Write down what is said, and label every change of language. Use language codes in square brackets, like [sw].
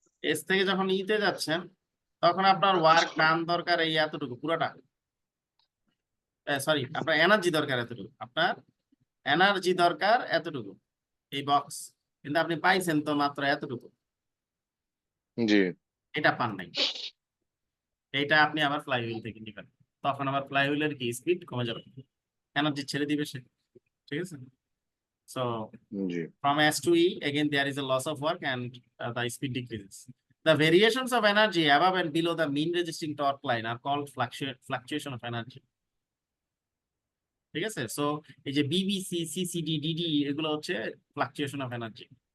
[bn] S থেকে যখন ইতে যাচ্ছেন, তখন আপনার ওয়ার্ক ডান দরকার এই এতটুকু পুরোটা, সরি আপনার এনার্জি দরকার এতটুকু, আপনার এনার্জি দরকার এতটুকু এই বক্স, কিন্তু আপনি পাইছেন তো মাত্র এতটুকু, জি এটা পান নাই। এইটা আপনি আবার ফ্লাই হুইল থেকে নিবেন, তখন আবার ফ্লাই হুইলের কি স্পিড কমে যাবে, এনার্জি ছেড়ে দিবে সে। ঠিক আছে? So G [en] from S to E, again there is a loss of work and the speed decreases. The variations of energy above and below the mean resisting torque line are called fluctuation of energy. [bn] ঠিক আছে? So এই যে BBC, CCD, DD এগুলো হচ্ছে fluctuation of energy.